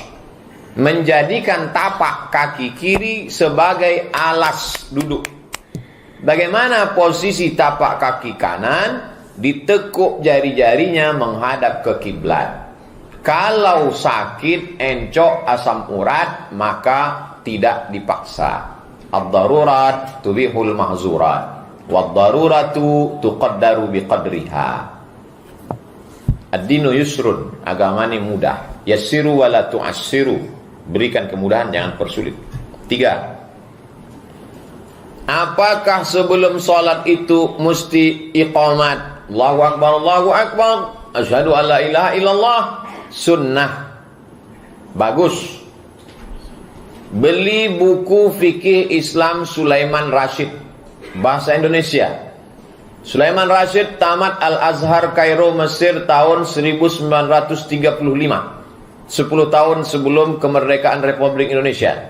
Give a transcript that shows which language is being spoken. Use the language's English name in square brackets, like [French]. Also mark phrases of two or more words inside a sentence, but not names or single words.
[Indonesian] Menjadikan tapak kaki kiri sebagai alas duduk. Bagaimana posisi tapak kaki kanan? Ditekuk jari-jarinya menghadap ke kiblat. Kalau sakit, encok, asam urat, maka tidak dipaksa. [Arabic] الضرورات تبيح المحظورات، والضرورة تقدر بقدرها. الدين يسر, [Indonesian] agama ini mudah. [Arabic] يسروا ولا تعسروا, [Indonesian] berikan kemudahan, jangan persulit. 3. Apakah sebelum sholat itu mesti iqamat? [Arabic] الله أكبر، الله أكبر، أشهد أن لا إله إلا الله. [Indonesian] Sunnah. Bagus. Beli buku fikih Islam Sulaiman Rashid, bahasa Indonesia. Sulaiman Rashid tamat Al-Azhar Kairo Mesir tahun 1935, 10 tahun sebelum kemerdekaan Republik Indonesia.